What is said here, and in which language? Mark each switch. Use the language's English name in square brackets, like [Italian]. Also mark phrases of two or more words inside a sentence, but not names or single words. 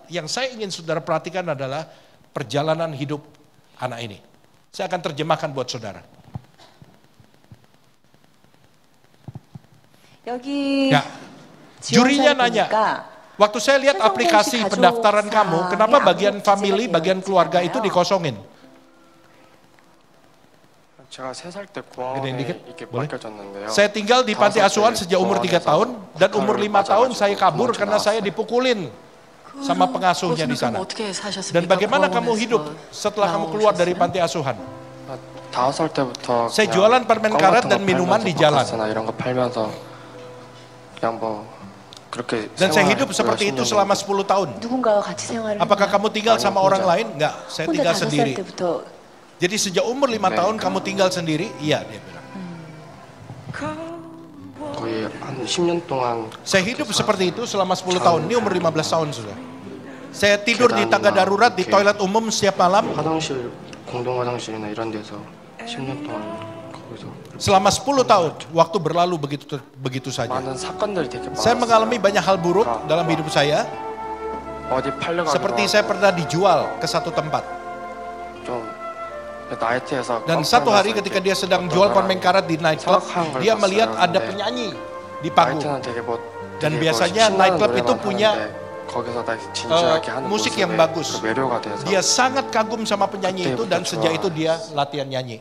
[Indonesian] Yang saya ingin saudara perhatikan adalah perjalanan hidup anak ini. Saya akan terjemahkan buat saudara. [Korean] 여기 [Indonesian] Ya, jurinya nanya, waktu saya lihat aplikasi pendaftaran kamu, kenapa bagian family, bagian keluarga itu dikosongin? [Korean] 제가 3살 때 공항에 이렇게 맡겨졌는데요. [Indonesian] Saya tinggal di panti asuhan sejak umur 3 tahun dan umur 5 tahun saya kabur karena saya dipukulin sama pengasuhnya di sana. Dan bagaimana kamu hidup setelah kamu keluar dari panti asuhan? [Korean] 5살 때부터 [Indonesian] Saya jualan permen karet dan minuman di jalan. [Korean] 이런 거 팔면서 그냥 뭐 그렇게 [Indonesian] Dan saya hidup seperti itu selama 10 tahun. [Korean] 누군가와 같이 생활을 [Indonesian] Apakah [Korean] 했나요? [Indonesian] kamu tinggal sama orang lain? Enggak, saya [Korean] 혼자 [Indonesian] tinggal [Korean] 5살 [Indonesian] sendiri. [Korean] 때부터 [Indonesian] Jadi sejak umur 5 tahun kamu tinggal sendiri? Iya, dia bilang. [Korean] 거의 한 10년 동안 [Indonesian] Saya hidup seperti itu selama 10 tahun. Ini umur 15 tahun sudah. Saya tidur di tangga darurat, di toilet umum setiap malam. [Korean] 화장실, 공동 화장실이나 이런 데서 10년 동안 거기서 [Indonesian] Selama 10 tahun, waktu berlalu begitu saja. [Korean] 많은 사건들이 되게 [Indonesian] Saya [Korean] 많았어요. [Indonesian] mengalami banyak hal buruk dalam hidup saya. [Korean] 어디 팔려가다가 [Indonesian] Seperti saya pernah dijual ke satu tempat. [Korean] 좀 나이트에서 [Indonesian] Dan satu hari ketika dia sedang jual permen karet di nightclub, dia melihat ada penyanyi di panggung. [Korean] 나이트는 되게 뭐 [Indonesian] Dan [Korean] 되게 [Indonesian] biasanya [Korean] 신나는 [Indonesian] nightclub [Korean] 노래만 [Indonesian] itu punya [Korean] 하는데 거기서 다 진지하게 하는 [Indonesian] musik [Korean] 모습에 [Indonesian] yang bagus. [Korean] 그 매료가 돼서 [Indonesian] Dia sangat kagum sama penyanyi itu dan sejak itu dia latihan nyanyi.